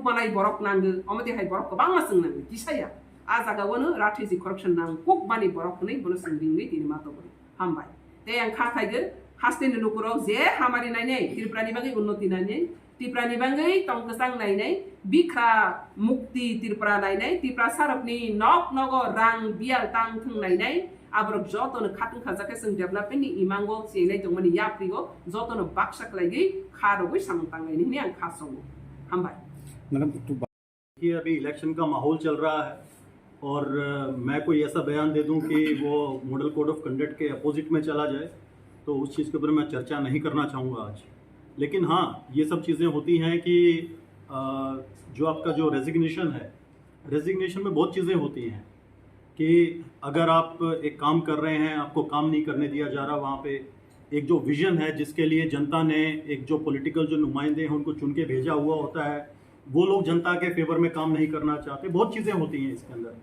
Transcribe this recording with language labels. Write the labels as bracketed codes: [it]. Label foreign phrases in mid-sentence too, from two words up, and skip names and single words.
[trp] banai borok nangu omati hai borok bangma sing nangu kisaya a jagawono [en] strategic corruption [trp] nang kok bani borok nei bono sing ringni tini mato bori hambai te ang kha khaige haste ni nukuro je hamari nai nei tripura ni bagai unnoti nai nei Tripura ni bangai tongkesang nai nei bikha mukti Tripura nai nei Tripura sarapni nok nogo rang bial tang thung nai nei abrok joto no khatung khajake sing development ni imango chenai tongmani yaprigo joto no baksak lagi kharogoi samtang nai ni ang khasongo hambai [hi] मैडम कि अभी इलेक्शन का माहौल चल रहा है और मैं कोई ऐसा बयान दे दूं कि वो [en] model code of conduct [hi] के अपोजिट में चला जाए तो उस चीज़ के ऊपर मैं चर्चा नहीं करना चाहूँगा आज। लेकिन हाँ, ये सब चीज़ें होती हैं कि जो आपका जो रेजिग्नेशन है, रेजिग्नेशन में बहुत चीज़ें होती हैं कि अगर आप एक काम कर रहे हैं, आपको काम नहीं करने दिया जा रहा, वहाँ पे एक जो विज़न है जिसके लिए जनता ने एक जो पॉलिटिकल जो नुमाइंदे हैं उनको चुन के भेजा हुआ होता है, वो लोग जनता के फेवर में काम नहीं करना चाहते, बहुत चीज़ें होती हैं इसके अंदर।